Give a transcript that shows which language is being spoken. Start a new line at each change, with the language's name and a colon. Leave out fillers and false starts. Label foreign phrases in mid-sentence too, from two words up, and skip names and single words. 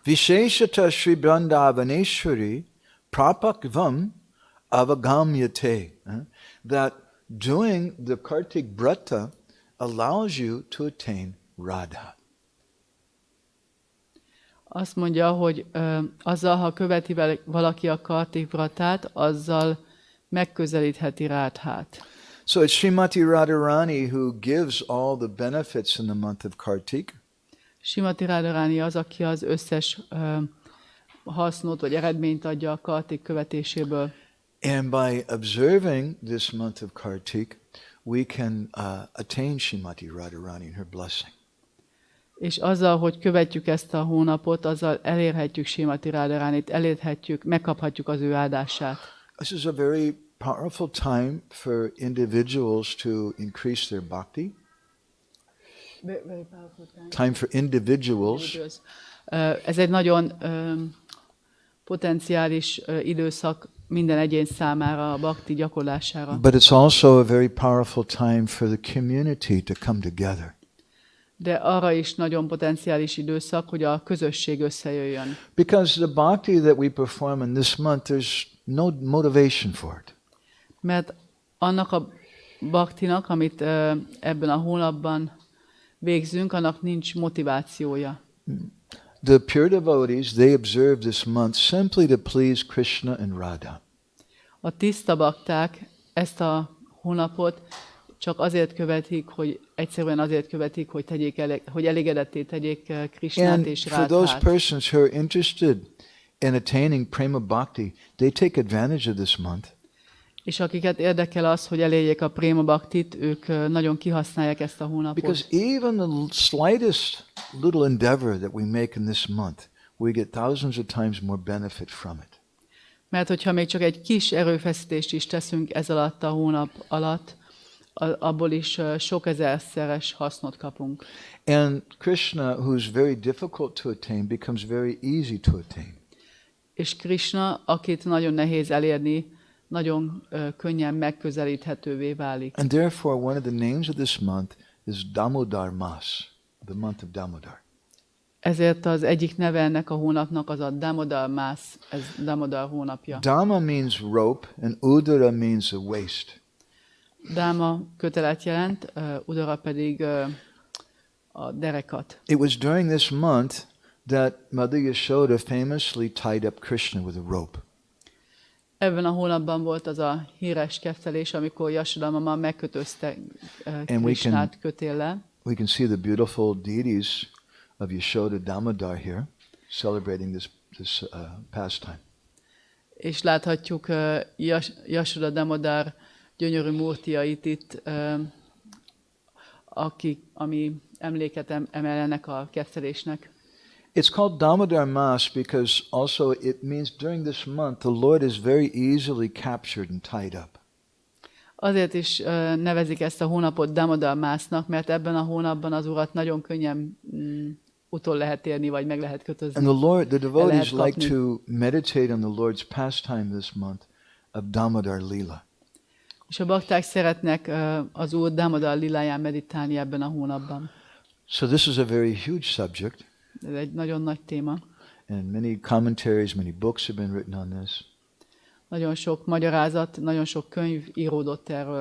Sanskrit: Visheshata Sri Vrindavaneshwari Prapakvam Avagamyate.
English: That doing the Kartik Brata allows you to attain Rádhá.
Hungarian: Azt mondja, hogy azzal, ha követi valaki a Kartik Vratát, azzal megközelítheti Rádhát.
English: So it's Srímati Rádháráni who gives all the benefits in the month of Kartik.
Hungarian: Srímati Rádháráni az, aki az összes hasznot vagy eredményt adja a Kartik követéséből.
English: And by observing this month of Kartik, we can attain Srímati Rádháráni and her blessing.
Hungarian: És azzal, hogy követjük ezt a hónapot, azzal elérhetjük Srímati Rádháránit, elérhetjük, megkaphatjuk az ő áldását.
English: This is a very powerful time for individuals to increase their bhakti. Very powerful time. Time for individuals.
Hungarian: Ez egy nagyon potenciális időszak minden egyén számára a bhakti gyakorlására.
English: But it's also a very powerful time for the community to come together.
Hungarian: De arra is nagyon potenciális időszak, hogy a közösség összejöjjön.
English: Because the bhakti that we perform in this month, there's no motivation for it.
Hungarian: Mert annak a bhaktinak, amit ebben a hónapban végzünk, annak nincs motivációja.
English: The pure devotees, they observe this month simply to please Krishna and Rádhá.
Hungarian: A tiszta bakták ezt a hónapot csak azért követik, hogy egyszerűen azért követik, hogy elégedetté tegyék Krisnát
English: And
Hungarian: és
English: for those
Hungarian: Rádhát.
English: persons who are interested in attaining
Sanskrit: prema bhakti,
English: they take advantage of this month.
Hungarian: És akiket érdekel az, hogy elérjék a
Sanskrit: préma bhaktit,
Hungarian: ők nagyon kihasználják ezt a hónapot.
English: Because even the slightest little endeavor that we make in this month, we get thousands of times more benefit from it.
Hungarian: Mert hogyha még csak egy kis erőfeszítést is teszünk ez alatt a hónap alatt, abból is sok ezerszeres hasznot kapunk.
English: And Krishna, who's very difficult to attain, becomes very easy to attain.
Hungarian: És Krishna, akit nagyon nehéz elérni, nagyon könnyen megközelíthetővé válik.
English: And therefore one of the names of this month is Damodar Mas, the month of Damodar.
Hungarian: Ezért az egyik neve ennek a hónapnak az a Damodar Mas, ez Damodar hónapja.
English: Dama means rope and Udara means a waist.
Hungarian: Dáma kötelet jelent, Udara pedig a derekat.
English: It was during this month that Mother Yashoda famously tied up Krishna with a rope.
Hungarian: Ebben a hónapban volt az a híres kettelés, amikor Yashoda mama megkötözte Krishnát kötéllel.
English: We can see the beautiful deities of Yashoda Damodar here, celebrating this pastime.
Hungarian: És láthatjuk Yashoda Damodar gyönyörű múrtiait itt, ami emléket emelnek a kettelésnek.
English: It's called Damodar Mas because also it means during this month the Lord is very easily captured and tied up.
Hungarian: Azért is nevezik ezt a hónapot Damodar Masnak, mert ebben a hónapban az Urat nagyon könnyen utol lehet érni, vagy meg lehet kötözni.
English: And the devotees like to meditate on the Lord's pastime this month of Damodar Lila.
Hungarian: És a bakták szeretnek az Úr Dámodar liláján meditálni ebben a hónapban.
English: So this is a very huge subject.
Hungarian: Ez egy nagyon nagy téma.
English: And many commentaries, many books have been written on this.
Hungarian: Nagyon sok magyarázat, nagyon sok könyv íródott erről.